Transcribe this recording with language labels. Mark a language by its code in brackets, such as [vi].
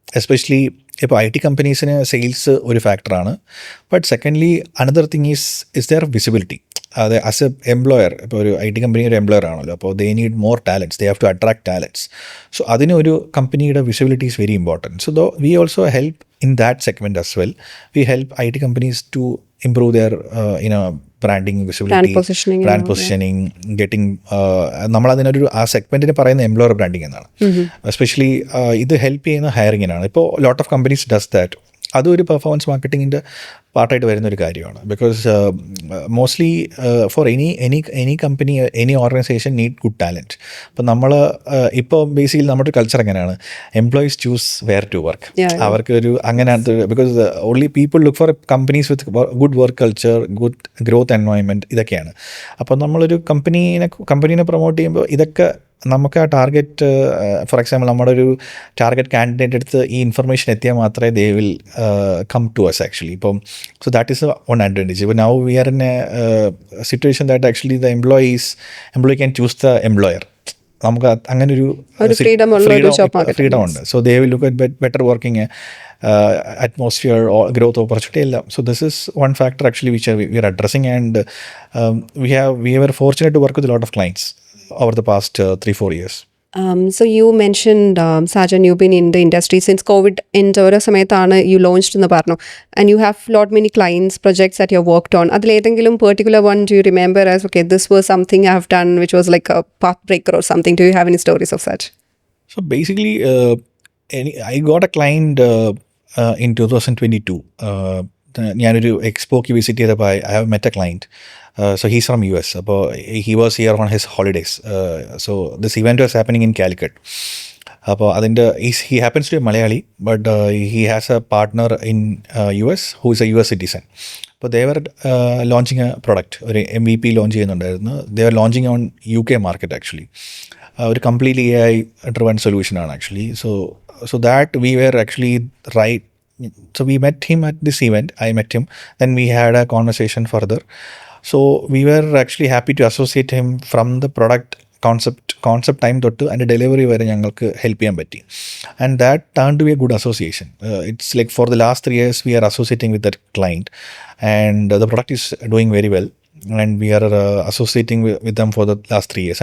[en] especially [ml] ഇപ്പോൾ IT കമ്പനീസിന് sales ഒരു ഫാക്ടറാണ്, [en] But secondly another thing is there visibility. അത് as a employer, [ml] ഇപ്പോൾ ഒരു IT കമ്പനി ഒരു എംപ്ലോയർ ആണല്ലോ, [en] അപ്പോൾ they need more talents, they have to attract talents. So [ml] അതിന് ഒരു കമ്പനിയുടെ [en] Visibility is very important. So we also help in that segment as well. We help IT companies to improve their branding, visibility, brand positioning, getting [ml] നമ്മളതിനൊരു ആ സെഗ്മെൻറ്റിന് പറയുന്ന employer branding എന്നാണ്. [en] especially [ml] ഇത് help ചെയ്യുന്ന ഹയറിങ്ങിനാണ്. [en] ഇപ്പോൾ lot of companies does that. [ml] അതൊരു performance മാർക്കറ്റിങ്ങിൻ്റെ പാർട്ടായിട്ട് വരുന്നൊരു കാര്യമാണ്. [en] Because mostly for any company, any organization need good talent. [ml] അപ്പം നമ്മൾ ഇപ്പോൾ ബേസിക്കലി നമ്മുടെ ഒരു കൾച്ചർ എങ്ങനെയാണ്, [en] Employees choose where to work. [ml] അവർക്ക് ഒരു അങ്ങനെ, [en] Because only people look for companies with good work culture, good growth environment, ഇതൊക്കെയാണ്. [ml] അപ്പോൾ നമ്മളൊരു കമ്പനീനെ പ്രൊമോട്ട് ചെയ്യുമ്പോൾ ഇതൊക്കെ നമുക്ക് ആ ടാർഗറ്റ്, ഫോർ എക്സാമ്പിൾ നമ്മുടെ ഒരു ടാർഗറ്റ് കാൻഡിഡേറ്റ് അടുത്ത് ഈ ഇൻഫർമേഷൻ എത്തിയാൽ മാത്രമേ [en] They will come to us actually. ഇപ്പം so that is one advantage. ഇപ്പോൾ now we are in a situation that actually the employee can choose the employer. [ml] നമുക്ക് അങ്ങനെ ഒരു ഫ്രീഡം ഉണ്ട്. [en] So they will look at better working atmosphere or growth opportunity എല്ലാം. So this is one factor actually which we are addressing, and we were fortunate to work with a lot of clients over the past 3-4 years. So you mentioned, Sajan, you've been in the industry since COVID in [ml] ഓരോ സമയത്താണ് [en] you launched [ml] എന്ന് പറഞ്ഞു, [en] and you have lot many clients, projects that you have worked on. [ml] അതിലേതെങ്കിലും [en] particular one do you remember as, okay, this was something I have done which was like a path breaker or something? Do you have any stories of such? So basically I got a client in 2022. [ml] ഞാനൊരു എക്സ്പോക്ക് visit ചെയ്തപ്പോൾ [en] I have met a client. So he's from US. അപ്പോൾ he was here on his holidays. So this event was happening in Calicut. അപ്പോൾ അതിൻ്റെ he happens to be Malayali, but he has a partner in US who is a US citizen. അപ്പോൾ they were launching a product, [ml] ഒരു MVP launch ചെയ്യുന്നുണ്ടായിരുന്നു. [en] They were launching on UK market actually. [ml] ഒരു completely AI driven സൊല്യൂഷനാണ് actually. [en] So that we were actually right. So we met him at this event. I met him. Then we had a conversation further. So we were actually happy to associate him from the product concept time [ml] തൊട്ട് അതിൻ്റെ delivery വരെ ഞങ്ങൾക്ക് help ചെയ്യാൻ പറ്റി. [en] And that turn to be a good association. It's like for the last 3 years we are associating with that client, and the product is doing very well, and we are associating with them for the last 3 years.